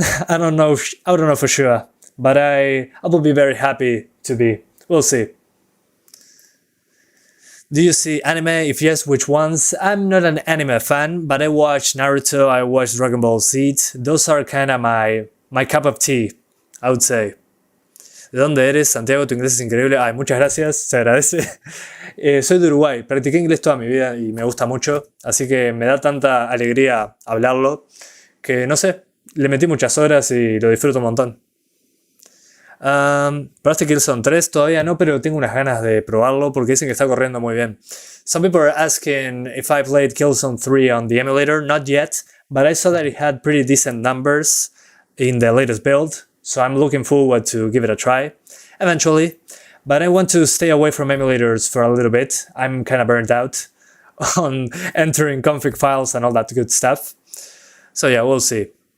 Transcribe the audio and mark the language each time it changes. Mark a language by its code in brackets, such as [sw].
[en] I don't know for sure. But I will be very happy to be. We'll see. Do you see anime? If yes, which ones? I'm not an anime fan, but I watch Naruto, I watch Dragon Ball Z. Those are kinda my cup of tea, I would say. [es] ¿De dónde eres, Santiago? Tu inglés es increíble. Ay, muchas gracias, se agradece. Soy de Uruguay, practiqué inglés toda mi vida y me gusta mucho, así que me da tanta alegría hablarlo que, no sé, le metí muchas horas y lo disfruto un montón. ¿Probaste Killzone 3? Todavía no, pero tengo unas ganas de probarlo porque dicen que está corriendo muy bien. [en] Some people are asking if I played Killzone 3 on the emulator. Not yet, but I saw that it had pretty decent numbers in the latest build. So I'm looking forward to give it a try, eventually. but I want to stay away from emulators for a little bit. I'm kind of burnt out on entering config files and all that good stuff. So yeah, we'll see.